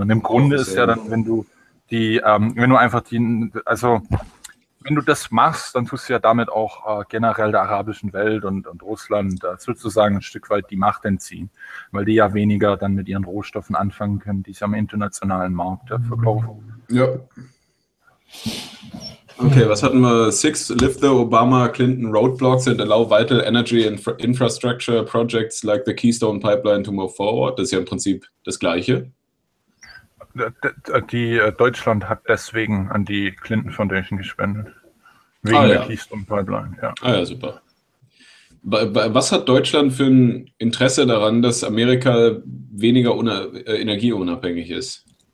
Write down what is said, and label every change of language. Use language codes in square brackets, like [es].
[de] Und im Grunde ist ja dann, wenn du das machst, dann tust du ja damit auch generell der arabischen Welt und Russland sozusagen ein Stück weit die Macht entziehen, weil die ja weniger dann mit ihren Rohstoffen anfangen können, die sie am internationalen Markt verkaufen. Ja. Okay, was hatten wir? [en] 6 lift the Obama-Clinton roadblocks and allow vital energy and infrastructure projects like the Keystone Pipeline to move forward. [de] Das ist ja im Prinzip das Gleiche. Die Deutschland hat deswegen an die Clinton Foundation gespendet. Wegen der Keystone Pipeline. Ja. Ah ja, super. Was hat Deutschland für ein Interesse daran, dass Amerika weniger energieunabhängig ist?